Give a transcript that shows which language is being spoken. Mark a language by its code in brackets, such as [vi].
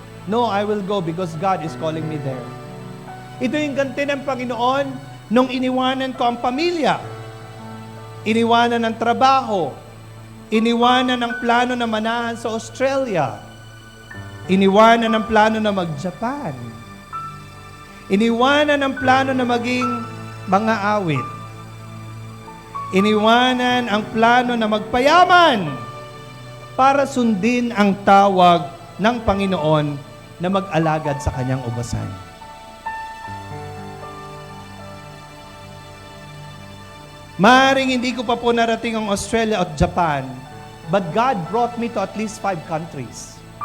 [en] No, I will go because God is calling me there. [tl] Ito yung ganti ng Panginoon nung iniwanan ko ang pamilya. Iniwanan ng trabaho. Iniwanan ng plano na manahan sa Australia. Iniwanan ng plano na mag-Japan. Iniwanan ng plano na maging mga awit. Iniwanan ang plano na magpayaman para sundin ang tawag ng Panginoon na mag-alagad sa kanyang ubasan. Maaaring hindi ko pa po narating ang Australia at Japan, [en] but God brought me to at least 5 countries.